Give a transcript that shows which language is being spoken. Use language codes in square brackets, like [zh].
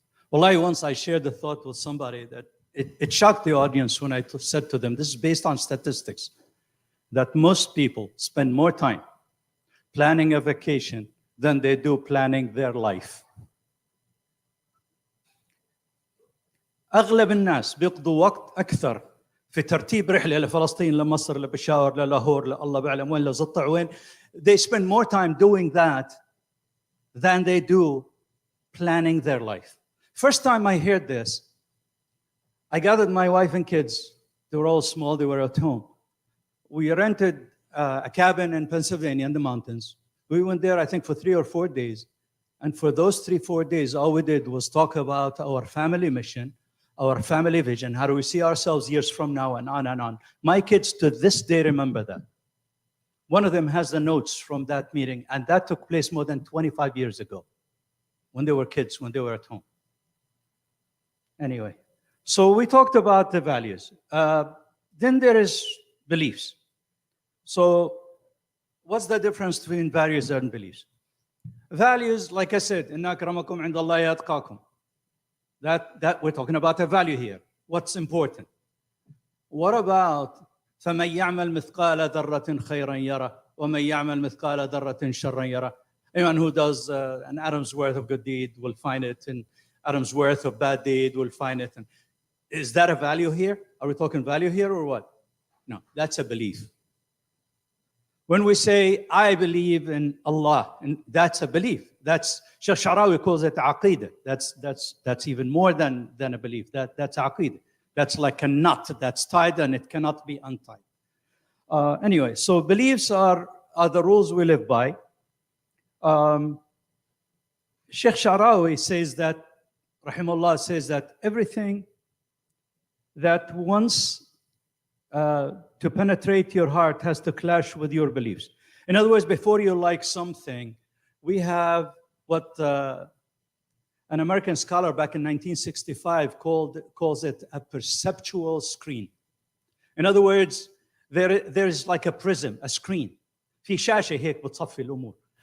[en] Wallahi, once I shared the thought with somebody that it shocked the audience when I said to them, this is based on statistics, that most people spend more time planning a vacation than they do planning their life. [ar] أغلب الناس بيقضوا وقت أكثر في ترتيب رحلة لفلسطين، لمصر، لبشاور، للاهور، لله بعلم وين، لزطع وين، [en] They spend more time doing that than they do planning their life. First time I heard this, I gathered my wife and kids. They were all small, they were at home. We rented a cabin in Pennsylvania in the mountains. We went there, I think, for 3 or 4 days. And for those 3-4 days, all we did was talk about our family mission, our family vision, how do we see ourselves years from now, and on and on. My kids to this day remember that. One of them has the notes from that meeting, and that took place more than 25 years ago, when they were kids, when they were at home. Anyway, so we talked about the values. Then there is beliefs. So what's the difference between values and beliefs? Values, like I said, [ar] إِنَّ أَكْرَمَكُمْ عِنْدَ اللَّهِ أَتْقَاكُمْ. [en] That we're talking about a value here. What's important? What about [ar] فَمَنْ يَعْمَلْ مِثْقَالَ ذَرَّةٍ خَيْرًا يَرَهُ وَمَنْ يَعْمَلْ مِثْقَالَ ذَرَّةٍ شَرًّا يَرَهُ? [en] Anyone who does an atom's worth of good deed will find it, and atom's worth of bad deed will find it. And is that a value here? Are we talking value here or what? No, that's a belief. When we say, I believe in Allah, and that's a belief. That's, Sheikh Sha'rawi calls it aqidah. That's even more than a belief. That's aqidah. That's like a knot that's tied and it cannot be untied. Anyway, so beliefs are the rules we live by. Sheikh Sha'rawi says that, rahimahullah, says that everything that wants to penetrate your heart has to clash with your beliefs. In other words, before you like something, we have what an American scholar back in 1965 calls it a perceptual screen. In other words, there's like a prism, a screen. [ar] في شاشة هيك بتصفي الأمور.